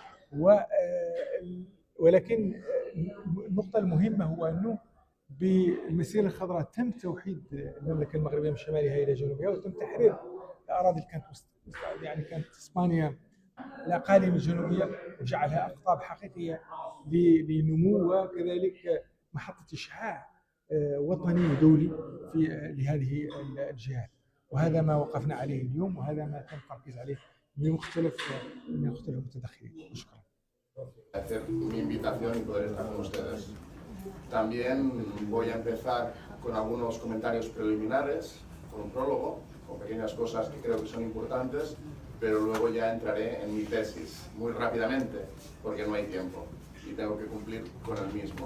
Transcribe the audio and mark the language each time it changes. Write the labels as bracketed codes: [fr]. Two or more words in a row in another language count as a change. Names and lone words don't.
[ar] ولكن النقطه المهمه هو انه بالمسيره الخضراء تم توحيد المملكه المغربيه من شمالها الى جنوبها، وتم تحرير الاراضي اللي كانت كانت اسبانيا الاقاليم الجنوبيه، وجعلها اقطاب حقيقيه لنمو وكذلك محطه اشعاع وطني ودولي لهذه الجهات. وهذا ما وقفنا عليه اليوم، وهذا ما تم التركيز عليه من مختلف المتدخلين. شكرا. [es] Mi invitación y poder estar con ustedes También voy a empezar con algunos comentarios preliminares, con un prólogo, con pequeñas cosas que creo que son importantes, pero luego ya entraré en mi tesis muy rápidamente, porque no hay tiempo y tengo que cumplir con el mismo.